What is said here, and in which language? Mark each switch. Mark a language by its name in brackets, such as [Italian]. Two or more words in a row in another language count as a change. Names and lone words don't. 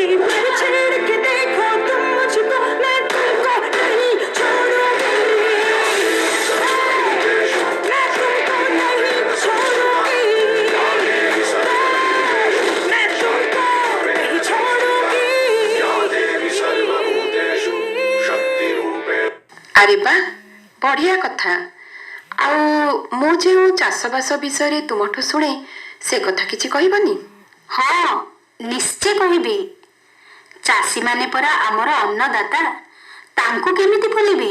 [Hindi] पर छेड़ के देखो तुम मुझको, मैं तुमको नहीं छोड़ूंगी। मैं तुमको नहीं छोड़ूंगी। मैं तुमको नहीं छोड़ूंगी। [Odia] ଆରେ ବା, ବଢ଼ିଆ କଥା। ଆଉ ମୁଁ ଯେଉଁ ଚାଷବାସ ବିଷୟରେ ତୁମଠୁ ଶୁଣେ ସେ କଥା କିଛି କହିବନି? ହଁ, ନିଶ୍ଚୟ କହିବି। ଚାଷୀମାନେ ପରା ଆମର ଅନ୍ନଦାତା, ତାଙ୍କୁ କେମିତି ଭୁଲିବି?